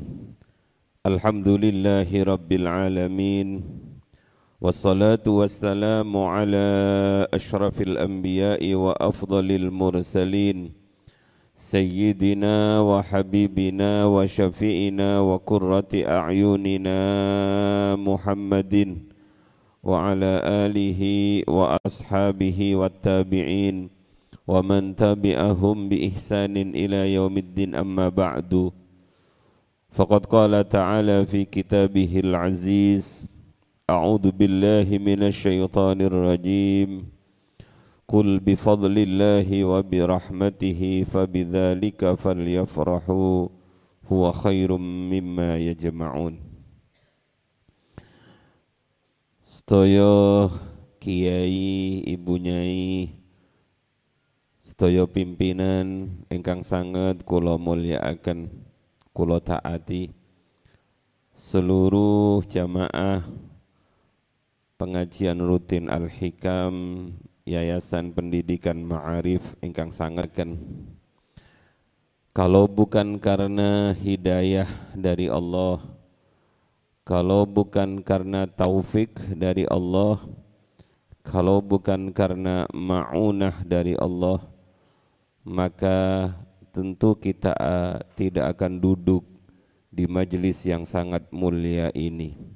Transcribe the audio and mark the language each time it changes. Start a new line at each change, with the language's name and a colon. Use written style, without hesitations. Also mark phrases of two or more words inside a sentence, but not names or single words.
Arabic: الحمد لله رب العالمين والصلاة والسلام على أشرف الأنبياء وأفضل المرسلين سيدنا وحبيبنا وشفيعنا وقرة أعيننا محمد وعلى آله وأصحابه وتابعين ومن تبعهم بإحسان إلى يوم الدين أما بعد. فقد قال تعالى في كتابه العزيز أعوذ بالله من الشيطان الرجيم. قل بفضل الله وبرحمته فبذلك فليفرحوا هو خير مما يجمعون.
Javanese: Sedaya kiai, ibu nyai, sedaya pimpinan ingkang sanget kula mulyakaken, kula taati,
Indonesian: seluruh jamaah pengajian rutin
Javanese: Al-Hikam Yayasan Pendidikan Ma'arif ingkang sangaken.
Indonesian: Kalau bukan karena hidayah dari Allah, kalau bukan karena taufik dari Allah, kalau bukan karena ma'unah dari Allah, maka tentu kita tidak akan duduk di majelis yang sangat mulia ini.